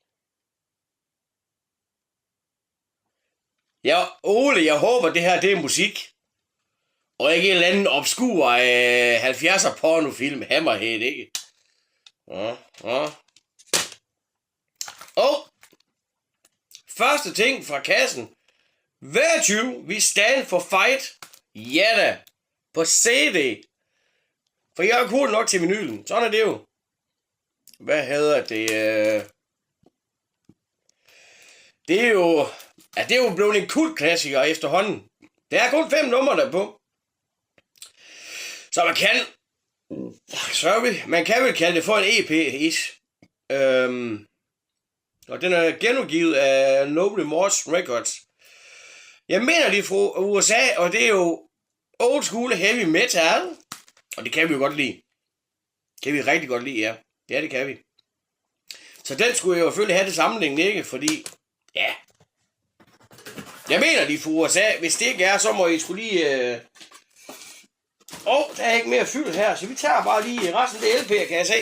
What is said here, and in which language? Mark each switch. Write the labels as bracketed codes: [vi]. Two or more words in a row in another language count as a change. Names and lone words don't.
[da] Ja, Ole, jeg håber, det her det er musik. Og ikke en eller anden obskur 70'er pornofilm. Hammerhead, ikke? Og første ting fra kassen. Virtue, we stand for fight. Ja da. På CD. For jeg er cool nok til vinylen. Sådan er det jo. Hvad hedder det? Det er jo... Ja, det er jo blevet en kultklassiker efterhånden. Der er kun 5 numre der på. Så man kan vel kalde det for en EP-ish. Og den er genudgivet af Noble Morse Records. Jeg mener de er fra USA, og det er jo [en] old school heavy metal. [da] Og det kan vi jo godt lide. Kan vi rigtig godt lide, ja. Ja, det kan vi. Så den skulle jeg jo selvfølgelig have til sammenligning, ikke? Fordi, ja. Jeg mener de er fra USA. Hvis det ikke er, så må I skulle lige... der er ikke mere fyldt her, så vi tager bare lige resten af det LP'er, kan jeg se.